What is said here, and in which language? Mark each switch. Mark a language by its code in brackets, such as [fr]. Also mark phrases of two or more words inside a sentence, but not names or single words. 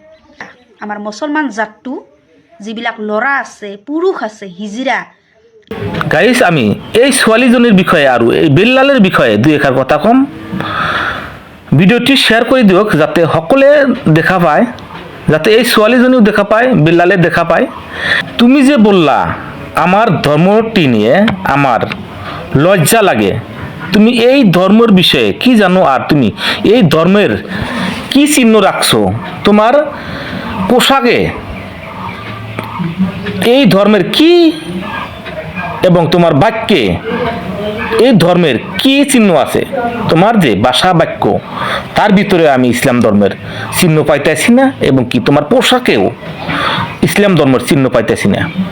[as] আমাৰ মুছলমান জাতটো যিবিলাক ল'ৰা আছে, পুৰুষ আছে, হিজিৰা গাইজ, আমি এই ছোৱালীজনীৰ বিষয়ে আৰু এই বিল্লালের বিষয়ে দুই এষাৰ কথা কম। ভিডিঅ'টি শ্বেয়াৰ কৰি দিয়ক যাতে সকলোৱে দেখা পায়, যাতে এই ছোৱালীজনীও দেখা পায়, বিল্লালে দেখা পায়। [bn] তুমি যে বললা আমার ধর্মটি নিয়ে আমার লজ্জা লাগে, তুমি এই ধর্মের বিষয়ে কি জানো আর তুমি এই ধর্মের কি চিহ্ন রাখছো তোমার পোশাকে, এই ধর্মের কি এবং তোমার বাক্যে এই ধর্মের কি চিহ্ন আছে, তোমার যে ভাষা বাক্য তার ভিতরে আমি ইসলাম ধর্মের চিহ্ন পাইতেছি না, এবং কি তোমার পোশাকেও ইসলাম ধর্মের চিহ্ন পাইতেছি না।